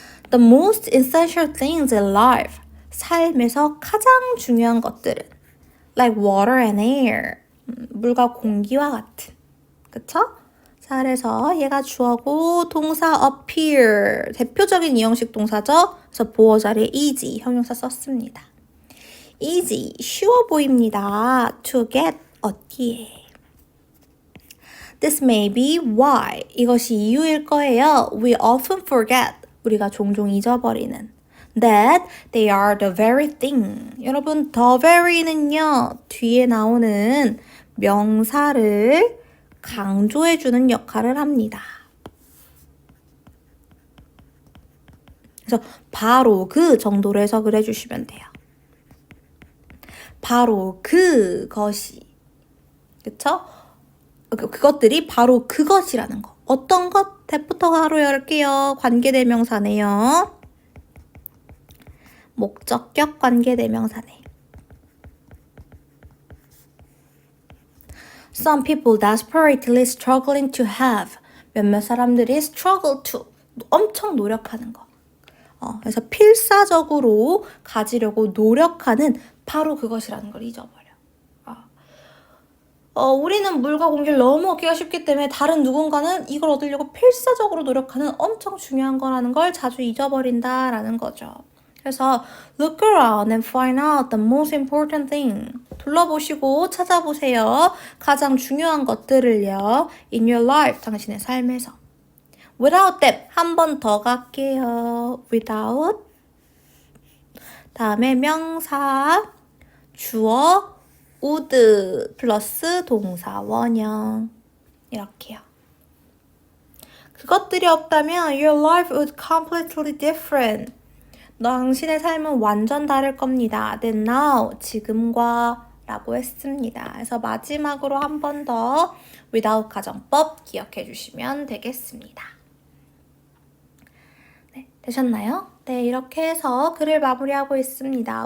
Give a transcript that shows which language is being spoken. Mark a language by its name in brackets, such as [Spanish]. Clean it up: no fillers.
[English] The most essential things in life, [Korean] 삶에서 가장 중요한 것들은 [English] like water and air, [Korean] 물과 공기와 같은, 그쵸? 자, 그래서 얘가 주어고 동사 appear, 대표적인 이형식 동사죠. 그래서 보어 자리에 easy, 형용사 썼습니다. easy, 쉬워 보입니다. [English] to get, [Korean] 어디에. [English] This may be why. [Korean] 이것이 이유일 거예요. [English] We often forget. [Korean] 우리가 종종 잊어버리는. [English] That they are the very thing. [Korean] 여러분, the very는요, 뒤에 나오는 명사를 강조해주는 역할을 합니다. 그래서 바로 그 정도로 해석을 해주시면 돼요. 바로 그것이. 그쵸? 그것들이 바로 그것이라는 거. 어떤 것? 대부터 바로 열게요. 관계대명사네요. 목적격 관계대명사네. [English] Some people desperately struggling to have. [Korean] 몇몇 사람들이 struggle to. 엄청 노력하는 거. 그래서 필사적으로 가지려고 노력하는 바로 그것이라는 걸 잊어버려. 우리는 물과 공기를 너무 얻기가 쉽기 때문에 다른 누군가는 이걸 얻으려고 필사적으로 노력하는 엄청 중요한 거라는 걸 자주 잊어버린다라는 거죠. 그래서 [English] look around and find out the most important thing. [Korean] 둘러보시고 찾아보세요. 가장 중요한 것들을요. [English] In your life, [Korean] 당신의 삶에서. [English] Without them, [Korean] 한 번 더 갈게요. [English] Without. [Korean] 다음에 명사, 주어, would 플러스 동사 원형. 이렇게요. 그것들이 없다면 [English] your life would completely different. [Korean] 당신의 삶은 완전 다를 겁니다. [English] Then now, [Korean] 지금과 라고 했습니다. 그래서 마지막으로 한 번 더 without 가정법 기억해 주시면 되겠습니다. 네, 되셨나요? 네, 이렇게 해서 글을 마무리하고 있습니다.